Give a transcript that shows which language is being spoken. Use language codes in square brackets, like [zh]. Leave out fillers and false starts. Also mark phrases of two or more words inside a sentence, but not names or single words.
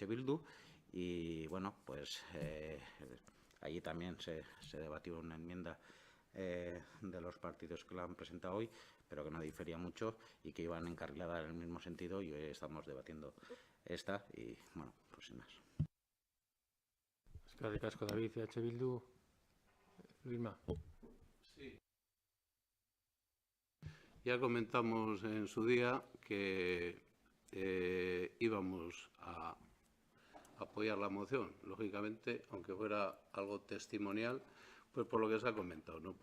[es] Bildu, y bueno, pues allí también se debatió una enmienda de los partidos que la han presentado hoy, pero que no difería mucho y que iban encarriladas en el mismo sentido, y hoy estamos debatiendo esta, y bueno, pues sin más. [eu] Eskerrik asko, David, H. Bildu. [es] Luisma. Sí. Ya comentamos en su día que íbamos a apoyar la moción, lógicamente, aunque fuera algo testimonial, pues por lo que se ha comentado, ¿no?